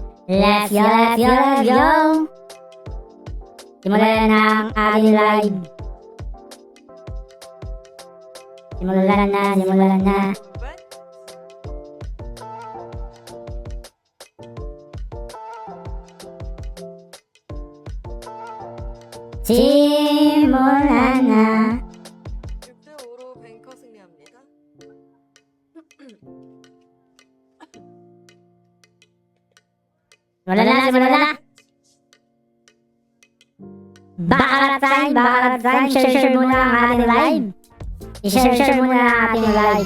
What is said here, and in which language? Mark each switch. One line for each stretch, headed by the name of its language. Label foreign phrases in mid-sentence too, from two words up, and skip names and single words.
English: Let's go, let's go, let's go!
Filipino: Simulan na ang ating live. Simulan na. 시몬하나
Korean: 대 5로 뱅커 승리합니다.
Filipino: simulan na.
English: Bakarat time,
Filipino: share muna ang ating live. I-share muna ang ating live.